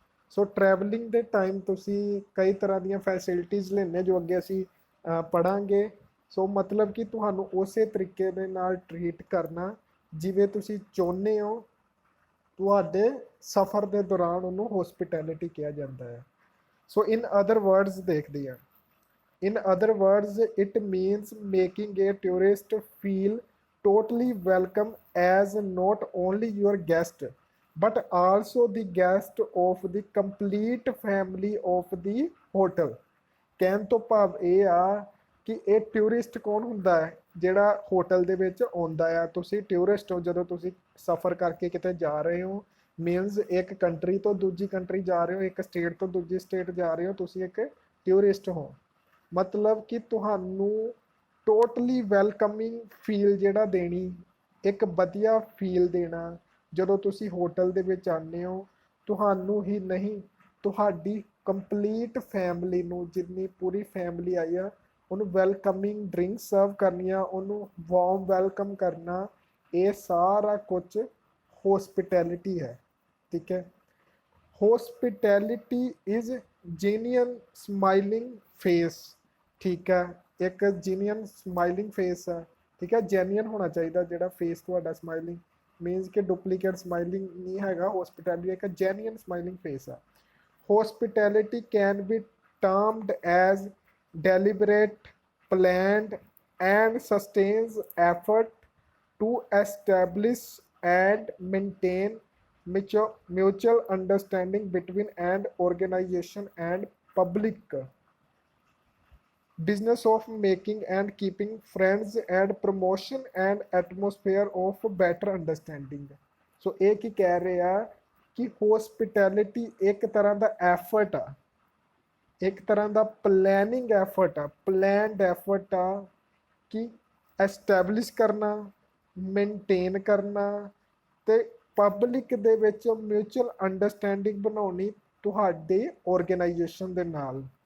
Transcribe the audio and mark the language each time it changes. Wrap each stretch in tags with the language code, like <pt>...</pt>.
<pa>ਸੋ travelling ਦੇ time ਤੁਸੀਂ ਕਈ ਤਰ੍ਹਾਂ ਦੀਆਂ ਫੈਸਿਲਿਟੀਜ਼ ਲੈਣੇ ਜੋ ਅੱਗੇ ਅਸੀਂ ਪੜ੍ਹਾਂਗੇ। ਸੋ ਮਤਲਬ ਕਿ ਤੁਹਾਨੂੰ ਉਸੇ ਤਰੀਕੇ ਦੇ ਨਾਲ ਟਰੀਟ ਕਰਨਾ ਜਿਵੇਂ ਤੁਸੀਂ ਚਾਹੁੰਦੇ ਹੋ। ਤੁਹਾਡੇ ਸਫ਼ਰ ਦੇ ਦੌਰਾਨ ਉਹਨੂੰ ਹੋਸਪਿਟੈਲਿਟੀ ਕਿਹਾ ਜਾਂਦਾ ਹੈ।</pa> <en>so in other words</en> <pa>ਦੇਖਦੇ ਹਾਂ।</pa> <en>In other words, it means making a tourist feel totally welcome as not only your guest but also the guest of the complete family of the hotel।</en> <pa>ਕਹਿਣ ਤੋਂ ਭਾਵ ਇਹ ਆ ਕਿ ਇਹ ਟੂਰਿਸਟ ਕੌਣ ਹੁੰਦਾ ਹੈ, ਜਿਹੜਾ ਹੋਟਲ ਦੇ ਵਿੱਚ ਆਉਂਦਾ ਆ। ਤੁਸੀਂ ਟੂਰਿਸਟ ਹੋ ਜਦੋਂ ਤੁਸੀਂ ਸਫ਼ਰ ਕਰਕੇ ਕਿਤੇ ਜਾ ਰਹੇ ਹੋ, ਮੀਨਸ ਇੱਕ ਕੰਟਰੀ ਤੋਂ ਦੂਜੀ ਕੰਟਰੀ ਜਾ ਰਹੇ ਹੋ, ਇੱਕ ਸਟੇਟ ਤੋਂ ਦੂਜੀ ਸਟੇਟ ਜਾ ਰਹੇ ਹੋ, ਤੁਸੀਂ ਇੱਕ ਟੂਰਿਸਟ ਹੋ। ਮਤਲਬ ਕਿ ਤੁਹਾਨੂੰ ਟੋਟਲੀ ਵੈਲਕਮਿੰਗ ਫੀਲ ਜਿਹੜਾ ਦੇਣੀ, ਇੱਕ ਵਧੀਆ ਫੀਲ ਦੇਣਾ ਜਦੋਂ ਤੁਸੀਂ ਹੋਟਲ ਦੇ ਵਿੱਚ ਆਉਂਦੇ ਹੋ। ਤੁਹਾਨੂੰ ਹੀ ਨਹੀਂ, ਤੁਹਾਡੀ ਕੰਪਲੀਟ ਫੈਮਿਲੀ ਨੂੰ, ਜਿੰਨੀ ਪੂਰੀ ਫੈਮਿਲੀ ਆਈ ਆ, ਉਹਨੂੰ ਵੈਲਕਮਿੰਗ ਡਰਿੰਕ ਸਰਵ ਕਰਨੀਆਂ, ਉਹਨੂੰ ਵਾਰਮ ਵੈਲਕਮ ਕਰਨਾ, ਇਹ ਸਾਰਾ ਕੁਝ ਹੋਸਪਿਟੈਲਿਟੀ ਹੈ। ਠੀਕ ਹੈ।</pa> <en>Hospitality is genuine smiling face.</en> <pa>ਠੀਕ ਹੈ, ਇੱਕ ਜੀਨੀਅਨ ਸਮਾਈਲਿੰਗ ਫੇਸ ਹੈ। ਠੀਕ ਹੈ, ਜੈਨੂਅਨ ਹੋਣਾ ਚਾਹੀਦਾ ਜਿਹੜਾ ਫੇਸ ਤੁਹਾਡਾ। ਸਮਾਈਲਿੰਗ ਮੀਨਸ ਕਿ ਡੁਪਲੀਕੇਟ ਸਮਾਈਲਿੰਗ ਨਹੀਂ ਹੈਗਾ। ਹੋਸਪਿਟੈਲਿਟੀ ਇੱਕ ਜੈਨੂਅਨ ਸਮਾਈਲਿੰਗ ਫੇਸ ਆ।</pa> <en>Hospitality can be termed as deliberate, planned and sustains effort to establish and maintain mutual understanding between an organization and public, business of making and keeping friends and promotion and atmosphere of better understanding।</en> <pa>ਸੋ ਇਹ ਕੀ ਕਹਿ ਰਹੇ ਆ ਕਿ hospitality ਇੱਕ ਤਰ੍ਹਾਂ ਦਾ effort ਆ, ਇੱਕ ਤਰ੍ਹਾਂ ਦਾ ਪਲੈਨਿੰਗ ਐਫਰਟ ਆ, ਪਲੈਨਡ ਐਫਰਟ ਆ ਕਿ ਐਸਟੈਬਲਿਸ਼ ਕਰਨਾ, ਮੇਨਟੇਨ ਕਰਨਾ ਤੇ ਪਬਲਿਕ ਦੇ ਵਿੱਚ ਮਿਊਚੁਅਲ ਅੰਡਰਸਟੈਂਡਿੰਗ ਬਣਾਉਣੀ ਤੁਹਾਡੇ ਆਰਗੇਨਾਈਜੇਸ਼ਨ ਦੇ ਨਾਲ,</pa>